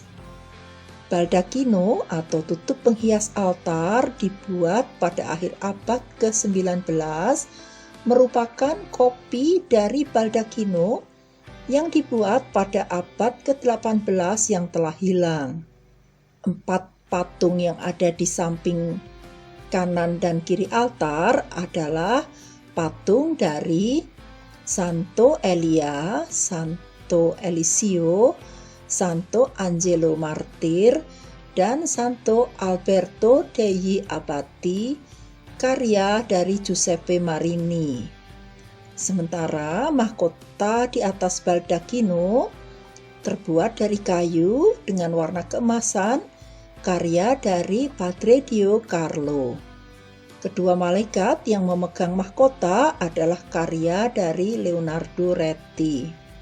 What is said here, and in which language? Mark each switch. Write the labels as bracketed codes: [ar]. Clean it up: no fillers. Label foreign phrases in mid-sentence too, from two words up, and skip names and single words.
[id] Baldacchino atau tutup penghias altar dibuat pada akhir abad ke-19 merupakan kopi dari baldacchino yang dibuat pada abad ke-18 yang telah hilang. 4 patung yang ada di samping kanan dan kiri altar adalah patung dari Santo Elia, Santo Elisio, Santo Angelo Martir, dan Santo Alberto degli Abbati, karya dari Giuseppe Marini. Sementara mahkota di atas baldacchino terbuat dari kayu dengan warna keemasan, karya dari Padre Dio Carlo. Kedua malaikat yang memegang mahkota adalah karya dari Leonardo Reti.